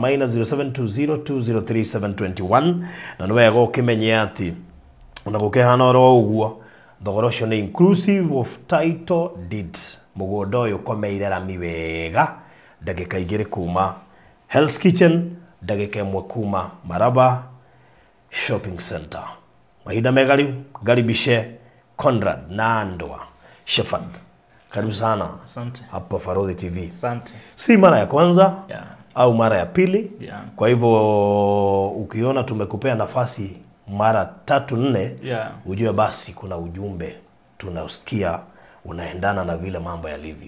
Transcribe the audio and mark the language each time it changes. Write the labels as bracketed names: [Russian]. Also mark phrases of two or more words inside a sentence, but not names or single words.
[Kikuyu] Maina 0720203721 na no wega ukimenye ati ona gukehana ro uguo thogora ucio ni [English] inclusive of title deed [Kikuyu] mugondo uyu komeire rami wega ndagika igire kuma Hell's Kitchen ndagika imwe kuma Maraba Shopping Center mahinda mega riu garibishe Conrad Nandwa Shepherd [Swahili] karibu sana. Asante. Hapa Farodhi TV. Asante. Si mara ya kwanza au mara ya pili. Kwa hivyo ukiona tumekupea nafasi mara 3-4 ujue basi kuna ujumbe tunausikia unaendana na vile mambo yalivyo.